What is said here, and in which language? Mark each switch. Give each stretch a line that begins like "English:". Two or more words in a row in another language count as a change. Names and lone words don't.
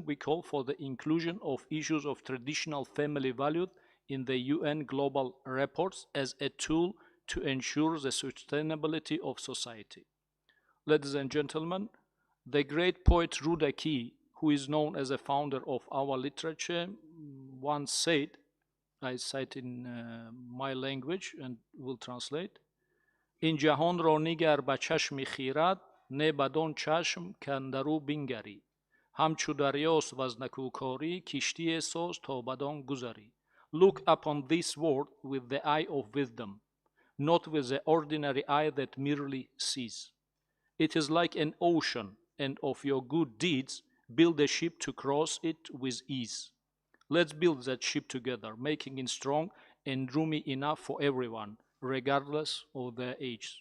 English: We call for the inclusion of issues of traditional family values in the UN global reports as a tool to ensure the sustainability of society. Ladies and gentlemen, the great poet Rudaki, who is known as a founder of our literature, once said, I cite in my language and will translate,
Tajik: Ин ҷаҳон ро нигар ба чашми хирад, не бад-он чашм к-андар ӯ бингарӣ. Ҳамчу дарёст в-аз накукорӣ, киштие соз то бад-он гузарӣ.
English: Look upon this world with the eye of wisdom, not with the ordinary eye that merely sees. It is like an ocean, and of your good deeds, build a ship to cross it with ease. Let's build that ship together, making it strong and roomy enough for everyone, regardless of their age.